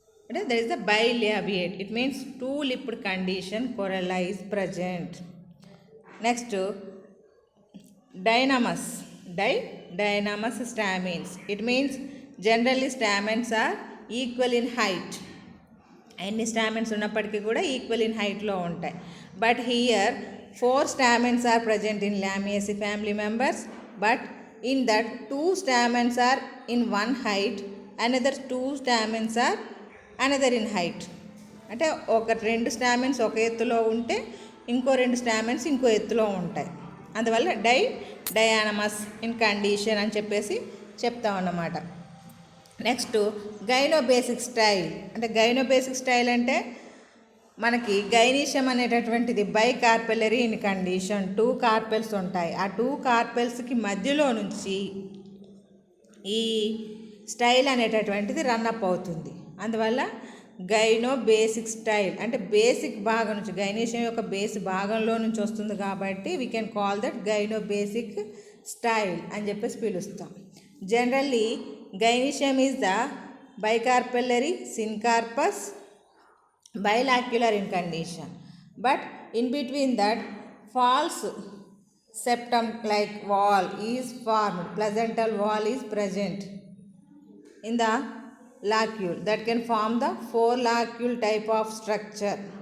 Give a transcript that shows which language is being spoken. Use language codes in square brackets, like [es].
[en] There is the bilabiate. It means 2-lipped condition coralli is present. Next, dynamus. Dynamus stamens. It means generally stamens are equal in height. [te] Any stamens ఉన్నప్పటికీ కూడా equal in హైట్లో ఉంటాయి. [en] But here 4 stamens are present in Lamiaceae family members, but in that 2 stamens are in one height, another 2 stamens are another in height. [te] అంటే ఒక 2 stamens ఒక ఎత్తులో ఉంటే ఇంకో 2 stamens ఇంకో ఎత్తులో ఉంటాయి. అందువల్ల డయానమస్ ఇన్ కండిషన్ అని చెప్పేసి చెప్తాం అన్నమాట. Next గైనోబేసిక్ style. అంటే గైనోబేసిక్ స్టైల్ అంటే మనకి గైనీషియం అనేటటువంటిది బైకార్పెలరీ ఇన్ కండిషన్, 2 కార్పెల్స్ ఉంటాయి. ఆ 2 కార్పెల్స్కి మధ్యలో నుంచి ఈ స్టైల్ అనేటటువంటిది రన్అప్ అవుతుంది. అందువల్ల గైనో బేసిక్ స్టైల్ అంటే బేసిక్ భాగం నుంచి, గైనీషియం యొక్క బేస్ భాగంలో నుంచి వస్తుంది కాబట్టి [en] we can call that [te] gynae basic style అని చెప్పేసి పిలుస్తాం. [en] Generally gynoecium is the bicarpellary syncarpus bilacular in condition, but in between that false septum like wall is formed, placental wall is present in the lacule that can form the 4 lacule type of structure.